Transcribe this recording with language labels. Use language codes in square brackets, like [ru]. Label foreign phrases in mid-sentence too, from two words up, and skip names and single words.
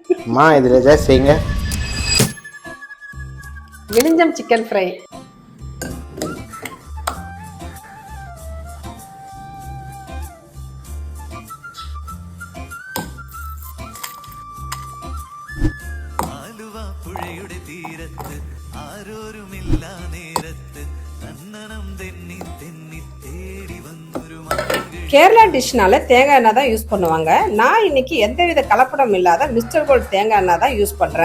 [ta] அம்மா இதில் ஏதாவது செய்யுங்க. [en] Vizhinjam chicken fry. [ml] പുഴയുടെ തീരത്ത് ആരോരുമില്ല നേരത്ത് തന്നനം തെന്നി തെന്നി തേടി വന്നൊരു [ta] கேரளா டிஷ்னால தேங்காய் எண்ணெய் தான் யூஸ் பண்ணுவாங்க. நான் இன்னைக்கு எந்தவித கலப்படம் இல்லாத மிஸ்டர் கோல்ட் தேங்காய் எண்ணெய் தான் யூஸ் பண்றேன்.